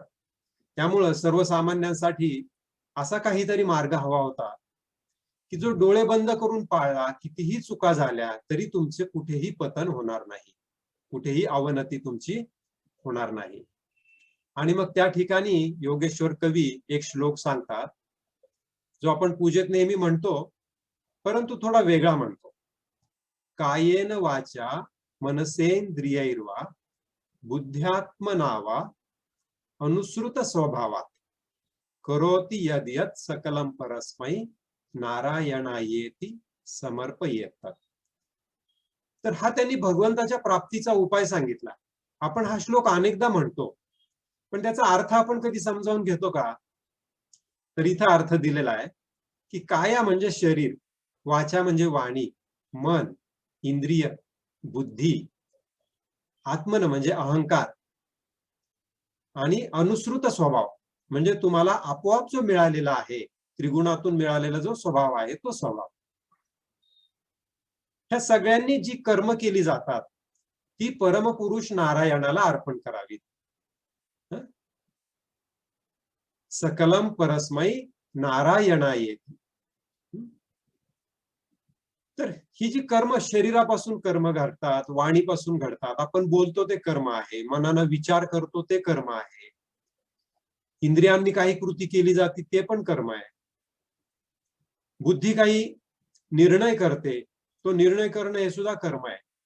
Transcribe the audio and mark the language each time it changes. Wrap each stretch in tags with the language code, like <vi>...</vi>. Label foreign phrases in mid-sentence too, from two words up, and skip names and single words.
<mr>त्यामुळं सर्वसामान्यांसाठी असा काहीतरी मार्ग हवा होता की जो डोळे बंद करून पाळला, कितीही चुका झाल्या तरी तुमचे कुठेही पतन होणार नाही, कुठेही अवनती तुमची होणार नाही. आणि मग त्या ठिकाणी योगेश्वर कवी एक श्लोक सांगतात जो आपण पूजेत नेहमी म्हणतो परंतु थोडा वेगळा म्हणतो.</mr> <sa>कायेन वाचा मनसेंद्रियैर्वा बुद्ध्यात्मनावा अनुसृत स्वभावात करोति यद यत् सकलम परस्मै नारायणायेति समर्पयेत.</sa> <mr>तर हा त्यांनी भगवंताच्या प्राप्तीचा उपाय सांगितला. आपण हा श्लोक अनेकदा म्हणतो पण त्याचा अर्थ आपण कधी समजावून घेतो का, तर इथं अर्थ दिलेला आहे की काया म्हणजे शरीर, वाचा म्हणजे वाणी, मन, इंद्रिय, बुद्धी, आत्मन म्हणजे अहंकार, आणि अनुसृत स्वभाव म्हणजे तुम्हाला आपोआप जो मिळालेला आहे त्रिगुणातून मिळालेला जो स्वभाव आहे तो स्वभाव. ह्या सगळ्यांनी जी कर्म केली जातात ती परमपुरुष नारायणाला अर्पण करावीत.</mr> <sa>सकलम परस्मै नारायणायेति.</sa> <mr>तर ही जी कर्म शरीरापासून कर्म घडतात, वाणीपासून घडतात, आपण बोलतो ते कर्म आहे, मनानं विचार करतो ते कर्म आहे, इंद्रियांनी काही कृती केली जाते ते पण कर्म आहे, बुद्धी काही निर्णय करते तो निर्णय करणं हे सुद्धा कर्म आहे.</mr>